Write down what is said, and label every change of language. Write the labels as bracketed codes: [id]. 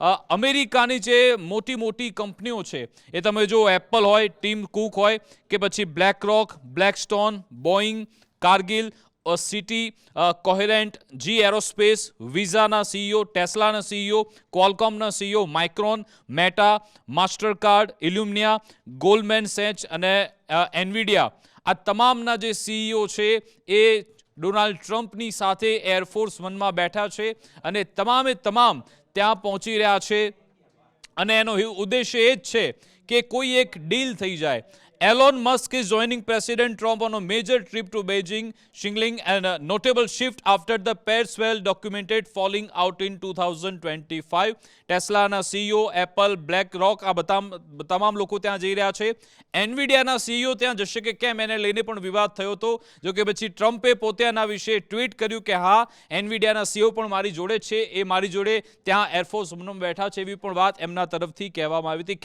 [gu] અમેરિકાની જે મોટી કંપનીઓ છે એ તમે જો એપલ હોય, ટીમ કુક હોય, કે પછી બ્લેક રોક, બ્લેકસ્ટોન, બોઈંગ, કારગિલ, સિટી, કોહેરેન્ટ, જી aerospace, વિઝાના CEO, ટેસ્લાના CEO, ક્વોલકોમના CEO, micron, meta, Mastercard, ઇલ્યુમિના, Goldman સેચ અને એનવિડિયા, આ તમામના જે સીઈઓ છે એ ડોનાલ્ડ ટ્રમ્પની સાથે એરફોર્સ 1માં બેઠા છે, અને તમામે તમામ ત્યાં પહોંચી રહ્યા છે। અને એનો ઉદ્દેશ્ય એ જ છે કે કોઈ એક ડીલ થઈ જાય। [en] Elon Musk is joining President Trump on a major trip to Beijing, signaling a notable shift after the pairs well documented falling out in 2025. [gu] ટેસ્લાના CEO, Apple, BlackRock આ તમામ લોકો ત્યાં જઈ રહ્યા છે. એનવીડિયાના સીઈઓ ત્યાં જશે કે કેમ એને લઈને પણ વિવાદ થયો હતો. જો કે પછી ટ્રમ્પે પોતે આના વિશે ટ્વીટ કર્યું કે હા, એનવીડિયાના સીઈઓ પણ મારી જોડે છે, એ મારી જોડે ત્યાં એરફોર્સ વનમાં બેઠા છે, એવી પણ વાત એમના તરફથી કહેવામાં આવી હતી.